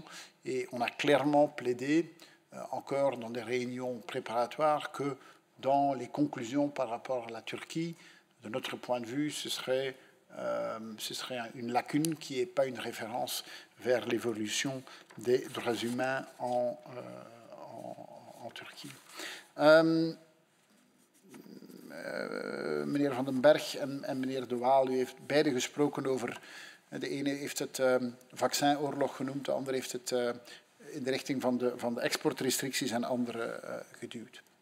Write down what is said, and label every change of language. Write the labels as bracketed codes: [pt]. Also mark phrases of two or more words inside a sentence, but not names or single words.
[fr] Et on a clairement plaidé, encore dans des réunions préparatoires, que dans les conclusions par rapport à la Turquie, de notre point de vue, ce serait une lacune qui n'est pas une référence vers l'évolution des droits humains en Turquie. [nl] Meneer Van den Berg en meneer De Waal, u heeft beide gesproken over... De ene heeft het vaccinoorlog genoemd, de andere heeft het in de richting van de exportrestricties en andere geduwd.